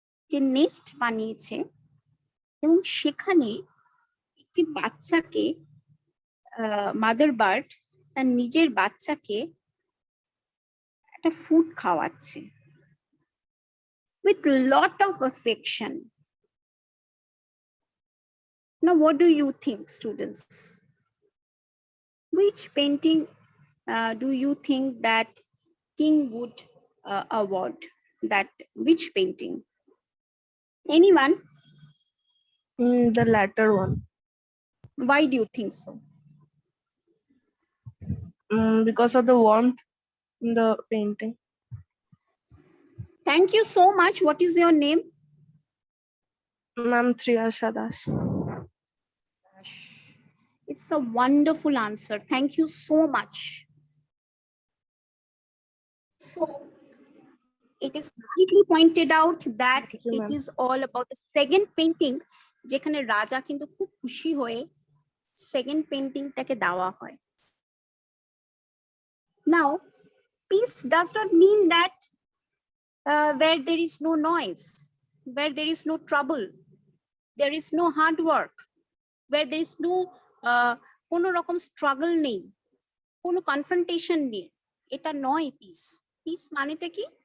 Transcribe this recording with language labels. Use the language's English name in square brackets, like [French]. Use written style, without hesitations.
[Bangla] যে নেস্ট বানিয়েছে, এবং সেখানে একটি বাচ্চাকে, মাদার বার্ড তার নিজের বাচ্চাকে একটা ফুড খাওয়াচ্ছে [English] with lot of affection. Now what do you think, students? Which painting do you think that king would award? That which painting? Anyone? The latter one. Why do you think so? Because of the warmth in the painting. Thank you so much. What is your name? Ma'am, Triyasha Das. It's a wonderful answer. Thank you so much. So it is rightly pointed out that Thank you, it ma'am. is all about the second painting, [Bangla] যেখানে রাজা কিন্তু খুব খুশি হয়ে second পেইন্টিংটাকে দেওয়া হয়। [English] Now, peace does not mean that where there is no noise, where there is no trouble, there is no hard work, where there is no [Bangla] কোনো রকম স্ট্রাগল নেই, কোনো কনফ্রন্টেশন নেই, এটা নয় পিস। পিস মানেটা কি?